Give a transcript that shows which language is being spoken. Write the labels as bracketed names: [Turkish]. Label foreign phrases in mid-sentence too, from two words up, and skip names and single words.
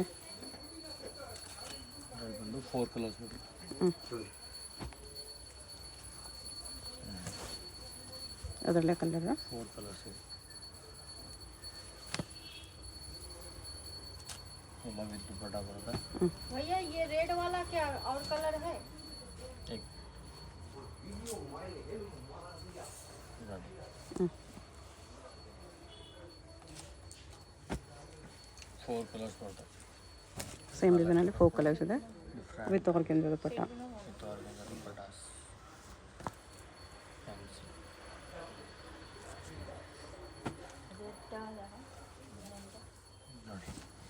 [Kannada] ಇದರಲ್ಲಿ ಬಂದು 4 ಕಲರ್ಸ್ ನೋಡಿ. ಅದರಲ್ಲೇ ಕಲರ್ 4 ಕಲರ್ಸ್ ಇದೆ. ಎಲ್ಲ ವಿತ್ ದುಪಟ್ಟ ಬರುತ್ತೆ. [Hindi] भैया ये रेड वाला क्या और कलर है? [Kannada] एक ನೋಡಿ. 4 ಕಲರ್ಸ್ ಬರುತ್ತೆ. [English] same designಲ್ಲಿ [Kannada] 4 ಕಲರ್ಸ್ ಇದೆ ಡಿಫ್ರೆಂಟ್ [English] with organza dupatta. with organiser dupattas. [Kannada] ಫ್ಯಾನ್ಸಿ ನೋಡಿ.